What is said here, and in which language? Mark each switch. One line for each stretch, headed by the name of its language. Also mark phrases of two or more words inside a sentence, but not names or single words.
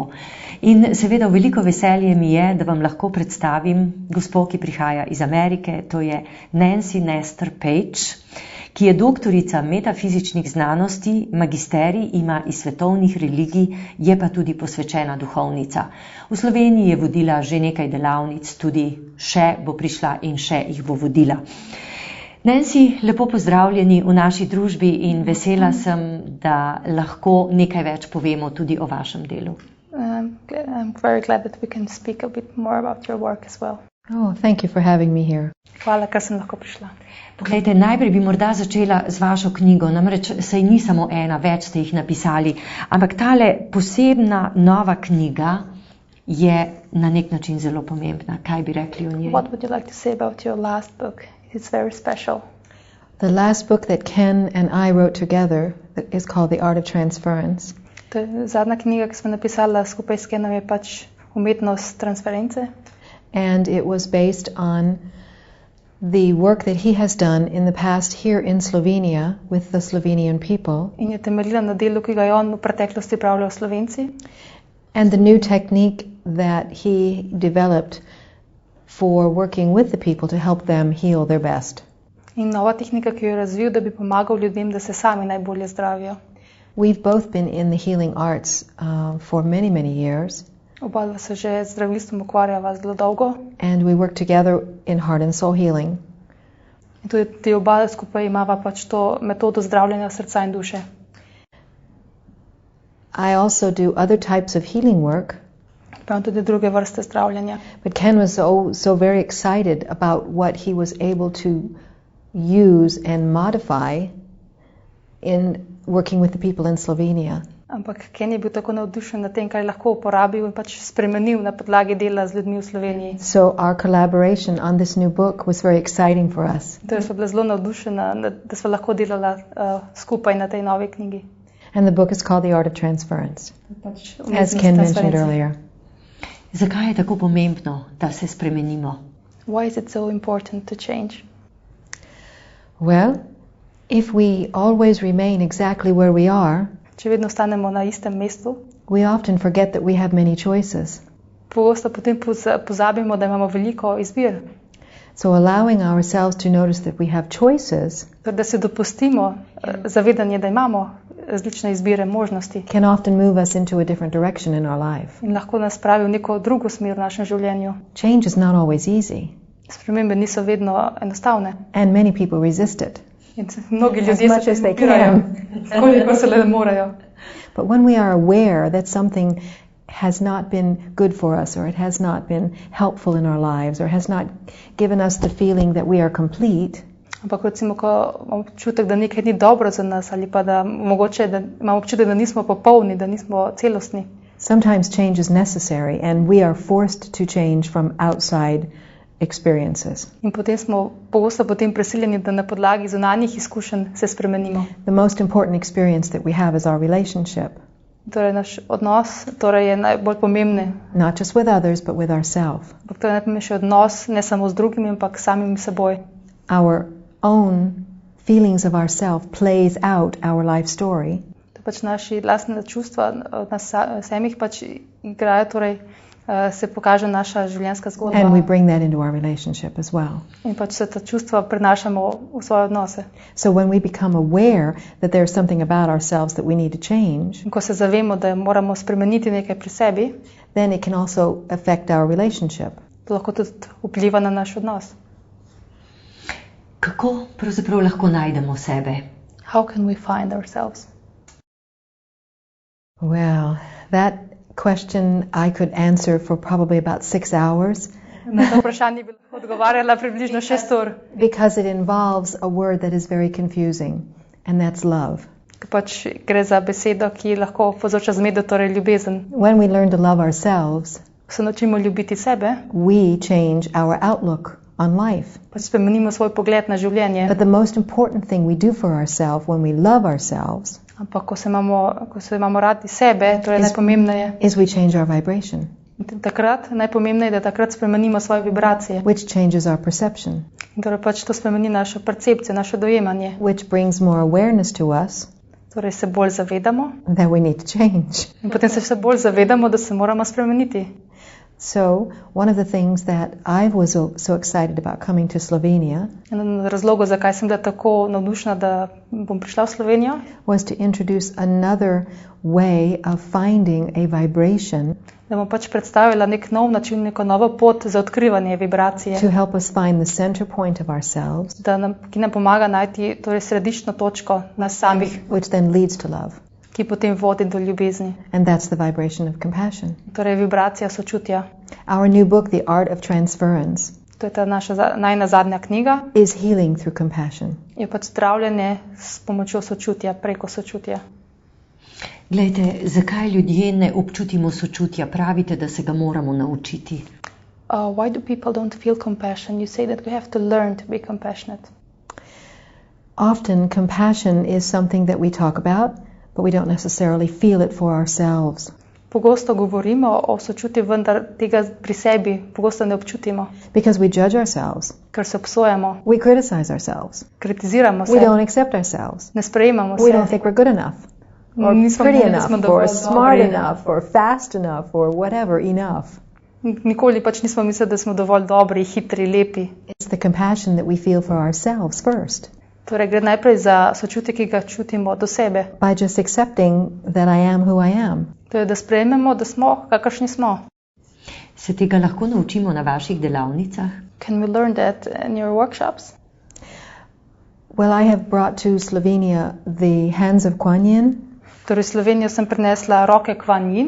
Slovenian: In seveda veliko veselje mi je, da vam lahko predstavim gospo, ki prihaja iz Amerike, to je Nancy Nestor Page, ki je doktorica metafizičnih znanosti, magisterij ima iz svetovnih religij, je pa tudi posvečena duhovnica. V Sloveniji je vodila že nekaj delavnic, tudi še bo prišla in še jih bo vodila. Nancy, lepo pozdravljeni v naši družbi in vesela sem, da lahko nekaj več povemo tudi o vašem delu.
English: I'm very glad that we can speak a bit more about your work as well. Oh, thank you for having me here.
Slovenian: Hvala, ker sem lahko prišla. Poglejte, najprej bi morda začela z vašo knjigo, namreč saj ni samo ena, več ste jih napisali, ampak tale posebna nova knjiga je na nek način zelo pomembna. Kaj bi rekli o njej?
English: What would you like to say about your last book? It's very special. The last book that Ken and I wrote together is called The Art of Transference.
Slovenian: To je zadnja knjiga, ki smo napisala skupaj s Kenom, je pač umetnost transference.
English: And it was based on the work that he has done in the past here in Slovenia with the Slovenian people.
Slovenian: In je temeljila na delu, ki ga je on v preteklosti pravljal Slovenci.
English: And the new technique that he developed for working with the people to help them heal their best.
Slovenian: In nova tehnika, ki jo je razvil, da bi pomagal ljudem, da se sami najbolje zdravijo.
English: We've both been in the healing arts for many, many years.
Slovenian: Oba se že z zdravilstvom ukvarjava zelo dolgo.
English: And we work together in heart and soul healing.
Slovenian: In tudi oba skupaj imava pač to metodo zdravljenja srca in duše.
English: I also do other types of healing work.
Slovenian: Pa tudi druge vrste zdravljenja.
English: But Ken was so very excited about what he was able to use and modify in working with the people in Slovenia.
Slovenian: Ampak Ken je bil tako navdušen nad tem, kar je lahko uporabil in pač spremenil na podlagi dela z ljudmi v Sloveniji.
English: So our collaboration on this new book was very exciting for us.
Slovenian: Torej sva bila zelo navdušena, da sva lahko delala skupaj na tej novi knjigi.
English: And the book is called The Art of Transference, as Ken mentioned earlier.
Slovenian: Zakaj je tako pomembno, da se spremenimo?
English: Why is it so important to change? Well, if we always remain exactly where we are,
Slovenian: če vedno ostanemo na istem mestu,
English: we often forget that we have many choices.
Slovenian: Pogosto potem pozabimo, da imamo veliko izbir.
English: So allowing ourselves to notice that we have choices,
Slovenian: torej, da se dopustimo zavedanje, da imamo različne izbire, možnosti,
English: can often move us into a different direction in our life.
Slovenian: in lahko nas spravi v neko drugo smer v našem življenju.
English: Change is not always easy,
Slovenian: Spremembe niso vedno enostavne.
English: and many people resist it.
Slovenian: In mnogi
English: As
Slovenian: ljudje
English: much
Slovenian: se
English: as they
Slovenian: upirajo, koliko se le morajo.
English: But when we are aware that something has not been good for us, or it has not been helpful in our lives, or has not given us the feeling that we are complete,
Slovenian: Ampak recimo, ko imamo občutek, da nekaj ni dobro za nas, ali pa da mogoče da imamo občutek, da nismo popolni, da nismo celostni.
English: sometimes change is necessary, and we are forced to change from outside experiences.
Slovenian: In potem smo pogosto prisiljeni, da na podlagi zunanjih izkušenj se spremenimo.
English: The most important experience that we have is our relationship,
Slovenian: Torej naš odnos je najbolj pomembne.
English: not just with others, but with ourselves.
Slovenian: Ampak to je najpomembnejši odnos, ne samo z drugimi, ampak samim seboj.
English: Our own feelings of ourself plays out our life story,
Slovenian: To pač naši lastne čustva od nas samih pač igrajo, torej se pokaže naša življenjska zgodba.
English: and we bring that into our relationship as well.
Slovenian: In pač se ta čustva prenašamo v svoje odnose.
English: So when we become aware that there's something about ourselves that we need to change,
Slovenian: In ko se zavemo, da moramo spremeniti nekaj pri sebi,
English: then it can also affect our relationship.
Slovenian: to lahko tudi vpliva na naš odnos. Kako pravzaprav lahko najdemo sebe?
English: How can we find ourselves? Well, that question I could answer for probably about 6 hours,
Slovenian: Na to vprašanje bi lahko odgovarjala približno 6 ur.
English: because it involves a word that is very confusing, and that's love.
Slovenian: Pač gre za besedo, ki lahko povzroča zmedo, torej ljubezen.
English: When we learn to love ourselves,
Slovenian: Ko se naučimo ljubiti sebe,
English: we change our outlook on life.
Slovenian: pač spremenimo svoj pogled na življenje.
English: But the most important thing we do for ourselves when we love ourselves
Slovenian: Ampak ko se imamo radi sebe, torej najpomembneje,
English: is we change our vibration.
Slovenian: Takrat najpomembneje je, da takrat spremenimo svoje vibracije.
English: which changes our perception,
Slovenian: In torej pač to spremeni našo percepcijo, naše dojemanje.
English: which brings more awareness to us
Slovenian: Torej se bolj zavedamo
English: that we need to change.
Slovenian: in potem se vse bolj zavedamo, da se moramo spremeniti.
English: So, one of the things that I was so excited about coming to Slovenia
Slovenian: En od razlogov, zakaj sem bila tako navdušena, da bom prišla v Slovenijo,
English: was to introduce another way of finding a vibration
Slovenian: da bom pač predstavila nek nov način, neko novo pot za odkrivanje vibracije,
English: to help us find the center point of ourselves,
Slovenian: ki nam pomaga najti torej središčno točko nas samih,
English: which then leads to love.
Slovenian: ki potem vodi do ljubezni.
English: And that's the vibration of compassion.
Slovenian: Torej vibracija sočutja.
English: Our new book, The Art of Transference,
Slovenian: To je ta naša najna zadnja knjiga.
English: is healing through compassion.
Slovenian: Je pač zdravljenje s pomočjo sočutja, preko sočutja. Glejte, zakaj ljudje ne občutimo sočutja? Pravite, da se ga moramo naučiti.
English: Why do people don't feel compassion? You say that we have to learn to be compassionate. Often, compassion is something that we talk about, but we don't necessarily feel it for ourselves.
Slovenian: Pogosto govorimo o sočutju, vendar tega pri sebi pogosto ne občutimo,
English: Because we judge ourselves,
Slovenian: ker se obsojamo,
English: we criticize ourselves,
Slovenian: kritiziramo
English: we
Slovenian: se,
English: don't accept ourselves,
Slovenian: ne sprejemamo
English: we don't
Slovenian: se,
English: think we're good enough, or
Slovenian: Nismo
English: pretty
Slovenian: mnenja, da smo
English: enough,
Slovenian: dovolj
English: or smart
Slovenian: dobri.
English: enough, or fast enough, or whatever enough.
Slovenian: Nikoli pač nismo mislili, da smo dovolj dobri, hitri, lepi.
English: It's the compassion that we feel for ourselves first,
Slovenian: Torej gre najprej za sočutje, ki ga čutimo do sebe.
English: by just accepting that I am who I am.
Slovenian: To je, da sprejmemo, da smo, kakršni smo. Se tega lahko naučimo na vaših delavnicah?
English: Can we learn that in your workshops? Well, I have brought to Slovenia the hands of Kuan Yin,
Slovenian: Torej v Slovenijo sem prinesla roke Kuan Yin,